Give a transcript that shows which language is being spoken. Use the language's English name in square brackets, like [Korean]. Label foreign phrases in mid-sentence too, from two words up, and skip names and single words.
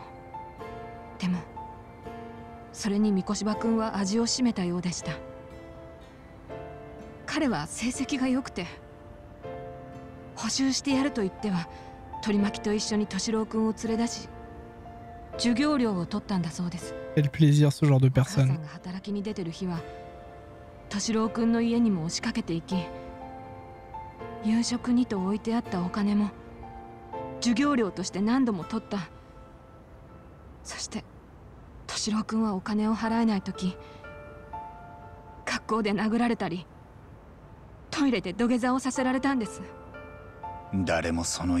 [Japanese] でもそれに三越柴君は味を占めたようでした。彼は成績が良くて補習してやると言っては取り巻きと一緒に敏郎君を連れ出し授業料を取ったんだそうです。 [French] Quel plaisir ce genre de [Japanese] お母さ [French] personne. [Japanese] んが働きに出てる日は敏郎君の家にも押しかけていき、夕食にと置いてあったお金も授業料として何度も取った。そして敏郎君はお金を払えない時、学校で殴られたりトイレで土下座をさせられたんです。